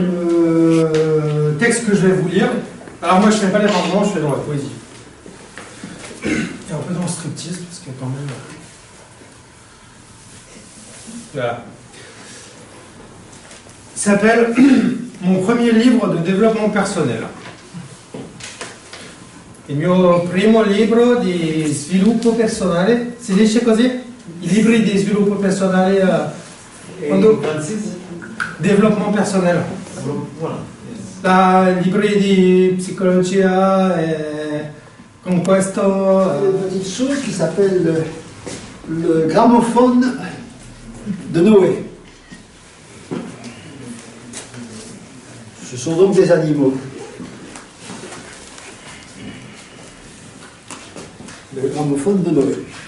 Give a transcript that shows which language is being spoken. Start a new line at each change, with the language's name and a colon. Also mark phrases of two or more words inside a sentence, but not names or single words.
French: Texte que je vais vous lire. Alors moi je fais pas les arrangements, je fais dans la poésie. Et un peu dans le striptease, parce que quand même... Voilà. Il s'appelle Mon premier livre de développement personnel.
Italian: Il mio primo libro di sviluppo personale, si dice così? I libri di sviluppo personale quando...
French: Développement personnel. Voilà.
Italian: La libri di psicologia con questo...
French: Une petite chose qui s'appelle le gramophone de Noé. Ce sont donc des animaux. Le gramophone de Noé.